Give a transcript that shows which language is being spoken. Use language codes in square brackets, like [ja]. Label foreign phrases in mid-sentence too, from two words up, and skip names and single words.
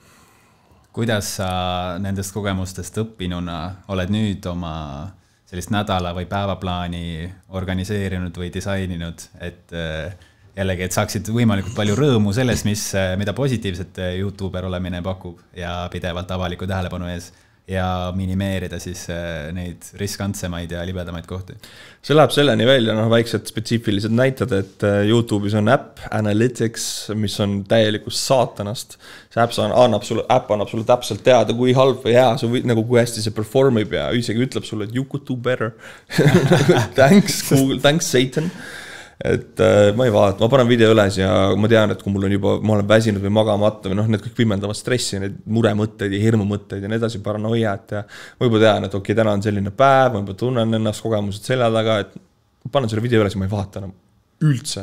[et] Kuidas sa nendest kogemustest õppinuna oled nüüd oma sellist nädala või päevaplaani organiseerinud või disaininud, et jällegi, et saaksid võimalikult palju rõõmu selles, mida positiivset YouTuber olemine pakub ja pidevalt avaliku tähelepanu ees ja minimeerida siis neid riskantsemaid ja libedamaid kohti. See läheb selleni välja, väiksed spetsiifilised näited, et YouTube'is on äpp Analytics, mis on täielikus saatanast. See äpp annab sulle täpselt teada, kui halb või hea, nagu kui hästi see performib ja isegi ütleb sulle, et [en] you could do better. Thanks Google, thanks Satan. [et] Et ma ei vaata, ma panen video üles ja ma tean, et kui ma olen väsinud või magamata või need kõik võimendavad stressi, need muremõtteid ja hirmumõtteid ja nii edasi paranoiat ja ma juba tean, et okei, täna on selline päev, ma juba tunnen ennast kogemused selja taga, et ma panen selle video üles ja ma ei vaata enam üldse.